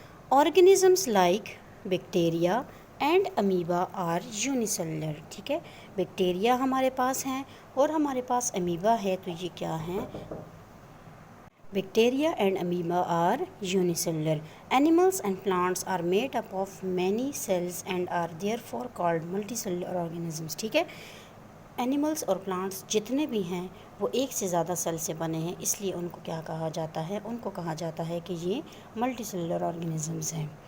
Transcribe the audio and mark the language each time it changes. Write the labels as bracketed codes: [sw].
[en] Organisms like bacteria and amoeba are unicellular. [ur] ٹھیک ہے. Bacteria ہمارے پاس ہیں اور ہمارے پاس امیبا ہے، تو یہ کیا ہیں؟ [en] Bacteria and amoeba are unicellular. Animals and plants are made up of many cells and are therefore called multicellular organisms. [ur] ٹھیک ہے. اینیملس اور پلانٹس جتنے بھی ہیں وہ ایک سے زیادہ سیل سے بنے ہیں، اس لیے ان کو کیا کہا جاتا ہے؟ ان کو کہا جاتا ہے کہ یہ ملٹی سیلولر آرگینزمز ہیں.